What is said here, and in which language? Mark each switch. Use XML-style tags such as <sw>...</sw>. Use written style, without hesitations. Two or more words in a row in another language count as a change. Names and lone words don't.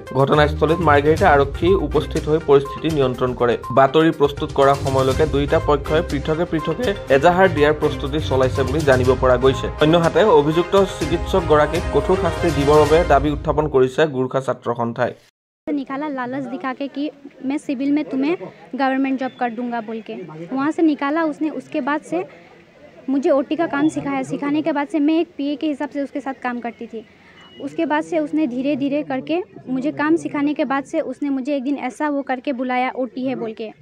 <as>ঘটনাস্থলীত মাৰ্গাৰিটা আৰক্ষী উপস্থিত হৈ পৰিস্থিতি নিয়ন্ত্ৰণ কৰে। বাতৰি প্ৰস্তুত কৰাৰ সময়লৈকে দুয়োটা পক্ষই পৃথকে এজাহাৰ দিয়াৰ প্ৰস্তুতি চলাইছে বুলি জানিব পৰা গৈছে। অন্যহাতে অভিযুক্ত চিকিৎসকগৰাকীক কঠোৰ শাস্তি দিবৰ বাবে দাবী উত্থাপন কৰিছে গোৰ্খা ছাত্ৰ সন্থাই।</as> <hi>निकाला लालच दिखा के कि मैं सिविल में तुम्हें</hi> <en>government job</en> <hi>कर दूंगा बोल के वहाँ से निकाला उसने। उसके बाद से मुझे ओटी का काम सिखाया। सिखाने के बाद से मैं एक पीए के हिसाब से उसके साथ काम करती थी। उसके बाद से उसने धीरे धीरे करके मुझे काम सिखाने के बाद से उसने मुझे एक दिन ऐसा वो करके बुलाया ओटी है बोल के।</hi>